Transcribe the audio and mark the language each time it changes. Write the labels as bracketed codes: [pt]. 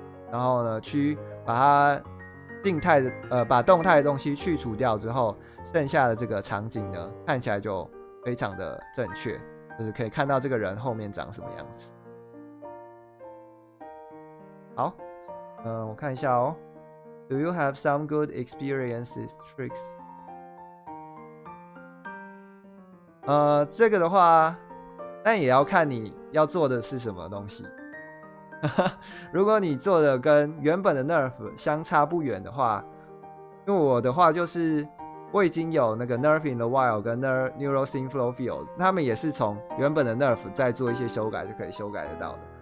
[zh] 然后呢，把它把动态的东西去除掉之后，剩下的这个场景呢，看起来就非常的正确，就是可以看到这个人后面长什么样子。好，我看一下哦。 [en] Do you have some good experiences tricks？ [zh] 这个的话，但也要看你要做的是什么东西。如果你做的跟原本的 nerve 相差不远的话，因为我的话就是我已经有那个 nerve in the wild 跟 neural scene flow fields， 他们也是从原本的 nerve 再做一些修改就可以修改得到的。